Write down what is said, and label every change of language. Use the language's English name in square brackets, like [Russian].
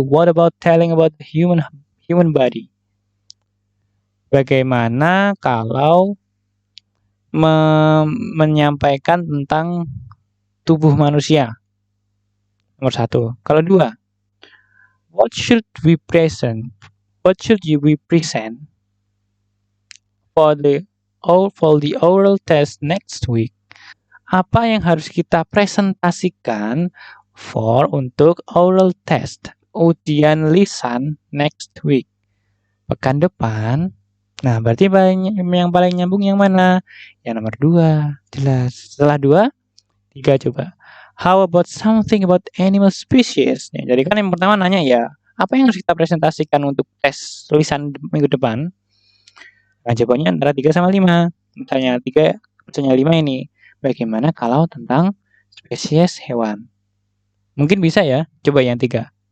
[English] What about telling about the human body? [Indonesian] Bagaimana kalau menyampaikan tentang tubuh manusia? Nomor 1. Kalau 2, [English] what should we present for the oral test next week? [Indonesian] Apa yang harus kita presentasikan untuk [English] oral test, [Indonesian] ujian lisan [English] next week, [Indonesian] pekan depan? Nah, berarti yang paling nyambung yang mana? Yang nomor 2, jelas. Setelah 2, 3 coba. [English] How about something about animal species? [Indonesian] Ya, jadi kan yang pertama nanya ya, apa yang harus kita presentasikan untuk tes lisan minggu depan? Nah, jawabannya antara 3 sama 5. Misalnya 3, misalnya 5 ini. Bagaimana kalau tentang spesies hewan? Mungkin bisa ya, coba yang 3.